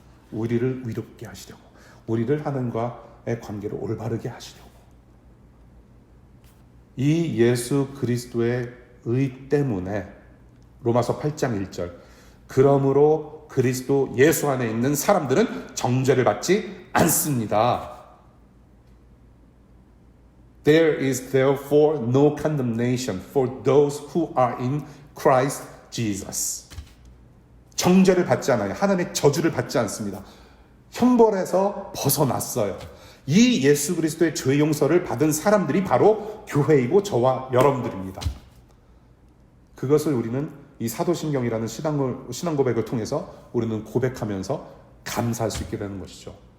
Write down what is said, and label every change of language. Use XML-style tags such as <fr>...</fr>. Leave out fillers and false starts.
<ko>우리를 의롭게 하시려고, 우리를 하나님과의 관계를 올바르게 하시려고. 이 예수 그리스도의 의 때문에 로마서 8장 1절 그러므로 그리스도 예수 안에 있는 사람들은 정죄를 받지 않습니다.</ko> <en>There is therefore no condemnation for those who are in Christ Jesus.</en> <ko>정죄를 받지 않아요. 하나님의 저주를 받지 않습니다. 형벌에서 벗어났어요. 이 예수 그리스도의 죄 용서를 받은 사람들이 바로 교회이고 저와 여러분들입니다. 그것을 우리는 이 사도신경이라는 신앙 고백을 통해서 우리는 고백하면서 감사할 수 있게 되는 것이죠.</ko>